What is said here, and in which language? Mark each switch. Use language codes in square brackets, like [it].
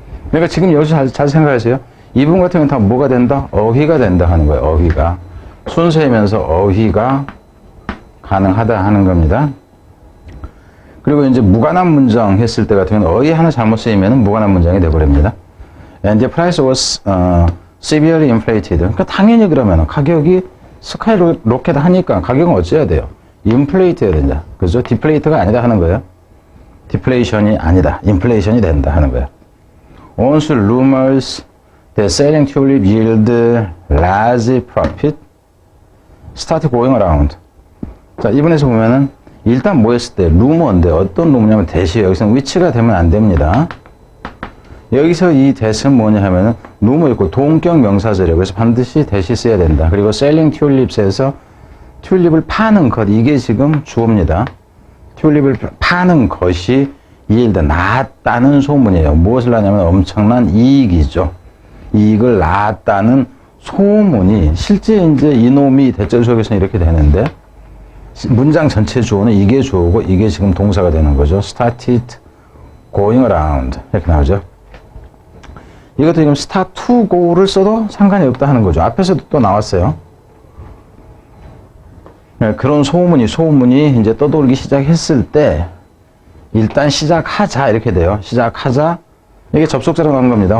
[ko] 그러니까 지금 여기서 잘 생각하세요. 이 부분 같은 경우는 다 뭐가 된다? 어휘가 된다 하는 거예요. 어휘가. 순서이면서 어휘가 가능하다 하는 겁니다. 그리고 이제 무관한 문장 했을 때 같은 경우는 어휘 하나 잘못 쓰이면 무관한 문장이 되어버립니다. [en] And the price was severely inflated. [ko] 그러니까 당연히 그러면 가격이 스카이로켓 하니까 가격은 어찌해야 돼요? 인플레이트 해야 된다. 그죠? 디플레이트가 아니다 하는 거예요. 디플레이션이 아니다. 인플레이션이 된다 하는 거예요. [en] Once rumors that selling tulip yield large profit start going around. [ko] 자, 이번에서 보면은 일단 뭐 했을 때 루머인데 어떤 루머냐면 대시 여기서는 위치가 되면 안 됩니다. 여기서 이 대시는 뭐냐 하면은 루머 있고 동격 명사절이에요. 그래서 반드시 대시 써야 된다. 그리고 [en] selling tulips [ko] 에서 튤립을 파는 것, 이게 지금 주어입니다. 튤립을 파는 것이 yield, 낳았다는 소문이에요. 무엇을 낳냐면 엄청난 이익이죠. 이익을 낳았다는 소문이 실제 이제 이놈이 대절 속에서는 이렇게 되는데 문장 전체 주어는 이게 주어고 이게 지금 동사가 되는 거죠. [en] started going around [ko] 이렇게 나오죠. 이것도 지금 [en] start to go [ko] 를 써도 상관이 없다 하는 거죠. 앞에서도 또 나왔어요. 그런 소문이 이제 떠돌기 시작했을 때 일단 시작하자 이렇게 돼요. 시작하자. 이게 접속자로 나온 겁니다.